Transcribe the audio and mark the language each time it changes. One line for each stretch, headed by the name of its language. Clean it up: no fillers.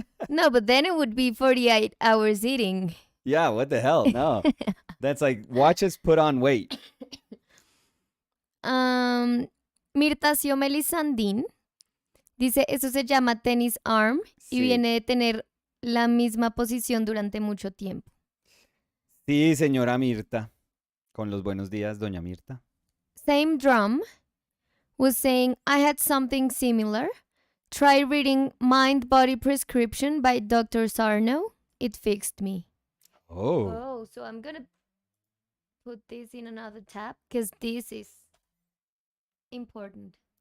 English: No, but then it would be 48 hours eating. Yeah, what the hell? No. That's like, watch us put on weight.
Spanish: Mirta Melisandín dice, eso se llama tenis arm y Sí. viene de tener la misma posición durante mucho tiempo. Sí, señora Mirta. Con los buenos días, doña Mirta.
English: Same drum was saying, I had something similar. Try reading Mind Body Prescription by Dr. Sarno. It fixed me. Oh. So I'm going to put this in another tab because this is important.